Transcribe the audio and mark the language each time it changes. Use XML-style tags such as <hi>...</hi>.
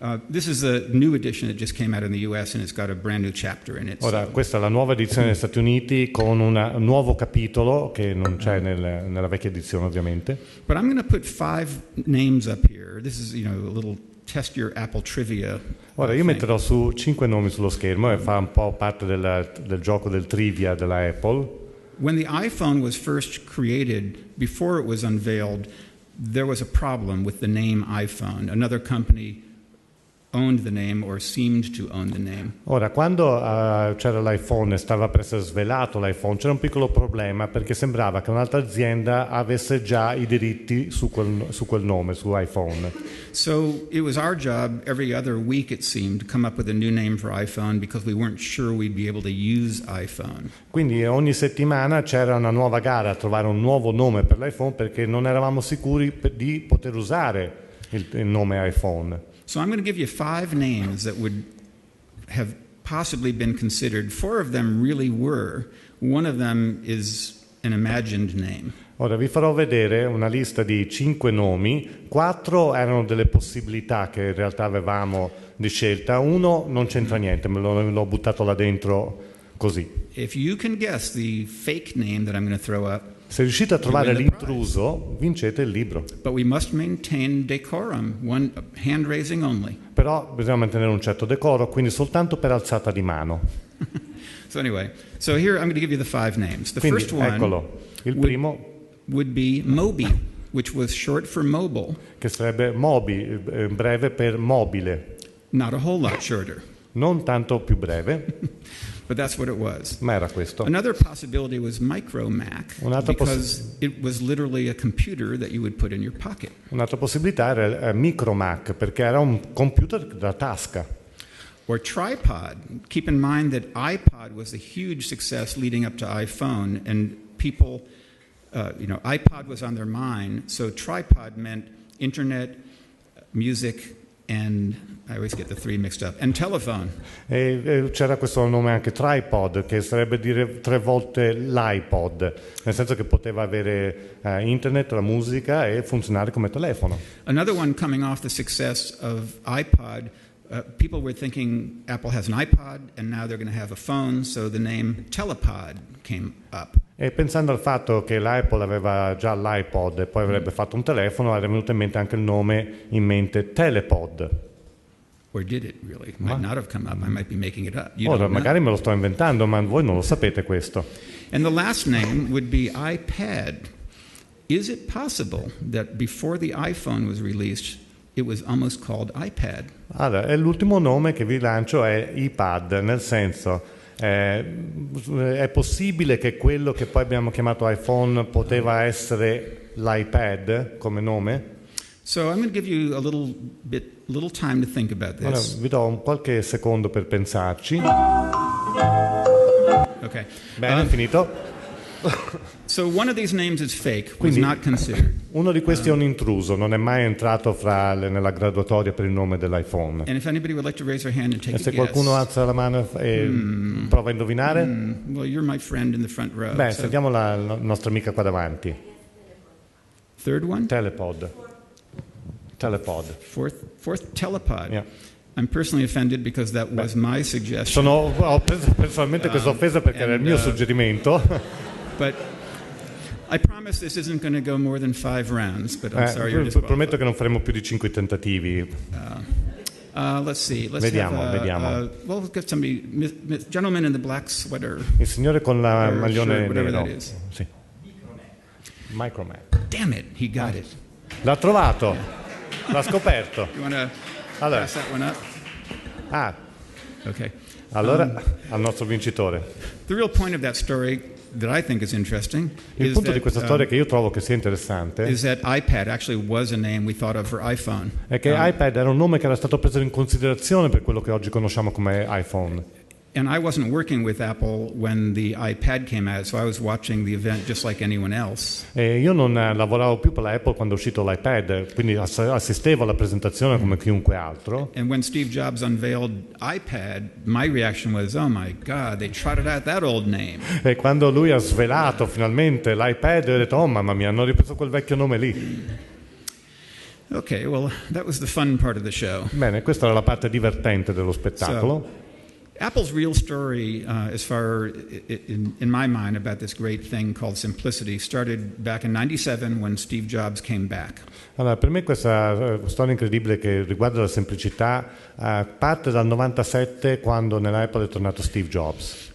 <en>This is a new edition that just came out in the US, and it's got a brand new chapter in it.</en> <it>Ora, questa è la nuova edizione negli Stati Uniti con un nuovo capitolo che non c'è nella vecchia edizione, ovviamente.</it> <en>But I'm going to put 5 names up here. This is, a little test your Apple trivia.</en> <it>Ora io metterò su 5 nomi sullo schermo e fa un po' parte del gioco del trivia della Apple.</it> <en>When the iPhone was first created, before it was unveiled, there was a problem with the name iPhone. Another company owned the name or seemed to own the name.</en> <it>Ora, quando c'era l'iPhone e stava per essere svelato l'iPhone, c'era un piccolo problema perché sembrava che un'altra azienda avesse già i diritti su quel nome, su iPhone.</it> <en>So it was our job every other week, it seemed, to come up with a new name for iPhone because we weren't sure we'd be able to use iPhone.</en> <it>Quindi ogni settimana c'era una nuova gara a trovare un nuovo nome per l'iPhone perché non eravamo sicuri di poter usare il nome iPhone.</it> <en>So I'm going to give you 5 names that would have possibly been considered. 4 of them really were. One of them is an imagined name.</en> <it>Ora vi farò vedere una lista di 5 nomi. 4 erano delle possibilità che in realtà avevamo di scelta. Uno non c'entra niente, me l'ho buttato là dentro così.</it> <en>If you can guess the fake name that I'm going to throw up,</en> <it>se riuscite a trovare l'intruso, vincete il libro.</it> <en>But we must maintain decorum, one hand raising only.</en> <it>Però bisogna mantenere un certo decoro, quindi soltanto per alzata di mano.</it> <en>So anyway, so here I'm going to give you the 5 names. The</en> <it>quindi,</it> <en>first one</en> <it>eccolo, il primo</it> <en>would be Moby, which was short for mobile.</en> <it>Che sarebbe Moby, breve per mobile.</it> <en>Not a whole lot shorter.</en> <it>Non tanto più breve.</it> <en>But that's what it was.</en> <it>Ma era questo.</it> <en>Another possibility was Micro Mac, because it was literally a computer that you would put in your pocket.</en> <it>Un'altra possibilità era Micro Mac, perché era un computer da tasca.</it> <en>Or Tripod. Keep in mind that iPod was a huge success leading up to iPhone, and people, iPod was on their mind, so Tripod meant internet, music, and I always get the 3 mixed up, and telephone.</en> <it>E c'era questo nome anche tripod, che sarebbe dire 3 volte l'iPod, nel senso che poteva avere internet, la musica e funzionare come telefono.</it> <en>Another one coming off the success of iPod, people were thinking Apple has an iPod and now they're going to have a phone, so the name Telepod came up.</en> <it>E pensando al fatto che l'Apple aveva già l'iPod e poi avrebbe fatto un telefono, era venuto in mente anche il nome in mente Telepod.</it> <en>Or did it really? It might not have come up. I might be making it up.</en> <it>Ora, magari me lo sto inventando, ma voi non lo sapete questo.</it> <en>And the last name would be iPad. Is it possible that before the iPhone was released, it was almost called iPad?</en> <it>Allora, e l'ultimo nome che vi lancio è iPad, nel senso è possibile che quello che poi abbiamo chiamato iPhone poteva essere l'iPad come nome?</it> <en>So I'm going to give you a little time to think about this.</en> <it>Allora, vi do qualche secondo per pensarci.</it> <en>Okay.</en> <it>Bene, finito.</it> <en>So one of these names is fake, was</en> <it>Quindi,</it> <en>not considered.</en> <it>uno di questi è un intruso, non è mai entrato nella graduatoria per il nome dell'iPhone.</it> <en>And if anybody would like to raise their hand and take</en> <it>E se</it> <en>a</en> <it>qualcuno</it> <en>guess.</en> <it>alza la mano e prova a indovinare?</it> <en>Well, you're my friend in the front row.</en> <it>Beh,</it> <en>so-</en> <it>sentiamo la nostra amica qua davanti.</it> <en>Third one? Telepod. Fourth telepod. Yeah. I'm personally offended because that was my suggestion.</en> <it>Ho preso personalmente questa offesa perché era il mio suggerimento.</it> <en>But I promise this isn't going to go more than 5 rounds, but I'm sorry you're disqualified.</en> <it>Prometto che non faremo più di 5 tentativi.</it> <en>Let's see. Let's</en> <it>Vediamo.</it> <en>well, we'll get somebody, gentleman in the black sweater.</en> <it>Il signore con la</it> <en>Or</en> <it>maglione</it> <en>shirt, whatever</en> <it>nero.</it> <en>that is.</en> <it>Sì. Micromac.</it> <en>Damn it, he got it.</en> <it>L'ha trovato. L'ha scoperto.</it> <en>You want to</en> <it>Allora.</it> <en>pass that one up? Okay.</en> <it>Allora, al nostro vincitore.</it> <en>The real point of that story that I think is interesting</en> <it>Il punto di questa storia che io trovo che sia interessante</it> <en>is that iPad actually was a name we thought of for iPhone.</en> <it>è che iPad era un nome che era stato preso in considerazione per quello che oggi conosciamo come iPhone.</it> <en>And I wasn't working with Apple when the iPad came out, so I was watching the event just like anyone else.</en> <it>E io non lavoravo più per la Apple quando è uscito l'iPad, quindi assistevo alla presentazione come chiunque altro.</it> <en>And when Steve Jobs unveiled iPad, my reaction was, oh my God, they trotted out that old name.</en> <it>E quando lui ha svelato finalmente l'iPad, ho detto, oh mamma mia, hanno ripreso quel vecchio nome lì.</it> <en>Okay, well, that was the fun part of the show.</en> <it>Bene, questa era la parte divertente dello spettacolo.</it> <en>Apple's real story, as far in my mind, about this great thing called simplicity, started back in '97 when Steve Jobs came back.</en> <it>Allora, per me questa storia incredibile che riguarda la semplicità parte dal 97 quando nell'Apple è tornato Steve Jobs.</it>